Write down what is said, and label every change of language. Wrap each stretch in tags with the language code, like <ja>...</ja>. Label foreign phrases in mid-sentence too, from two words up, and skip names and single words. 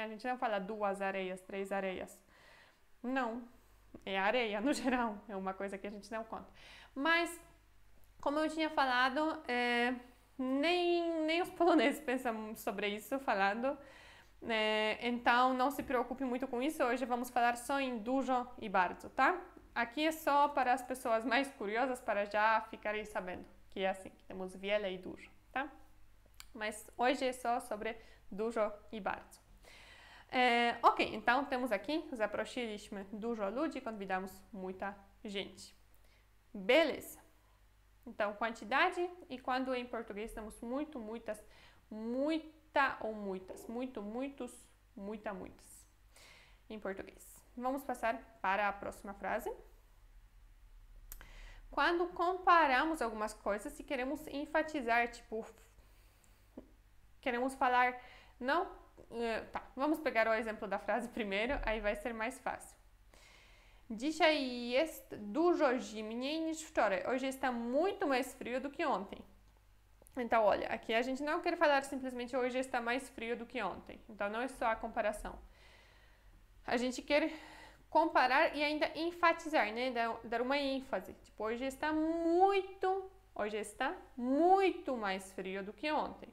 <pt>A gente não fala duas areias, três areias. Não, é areia no geral, é uma coisa que a gente não conta. Mas, como eu tinha falado, nem os poloneses pensam sobre isso falando, então não se preocupe muito com isso. Hoje vamos falar só em dużo e bardzo, tá? Aqui é só para as pessoas mais curiosas, para já ficarem sabendo que é assim, que temos wiele e dużo, tá? Mas hoje é só sobre dużo e bardzo. Ok, então temos aqui,</pt> <pl>zaprosiliśmy dużo ludzi,</pl> <pt>convidamos muita gente. Beleza. Então, quantidade, e quando em português temos muito, muitas, muita ou muitas, muito, muitos, muita, muitas. Em português. Vamos passar para a próxima frase. Quando comparamos algumas coisas e queremos enfatizar, tipo, queremos falar, não. Tá, vamos pegar o exemplo da frase primeiro, aí vai ser mais fácil.</pt> <pl>Dzisiaj jest dużo zimniej niż wczoraj.</pl> <pt>Hoje está muito mais frio do que ontem. Então, olha, aqui a gente não quer falar simplesmente hoje está mais frio do que ontem. Então, não é só a comparação. A gente quer comparar e ainda enfatizar, né? Dar uma ênfase. Tipo, hoje está muito mais frio do que ontem.</pt>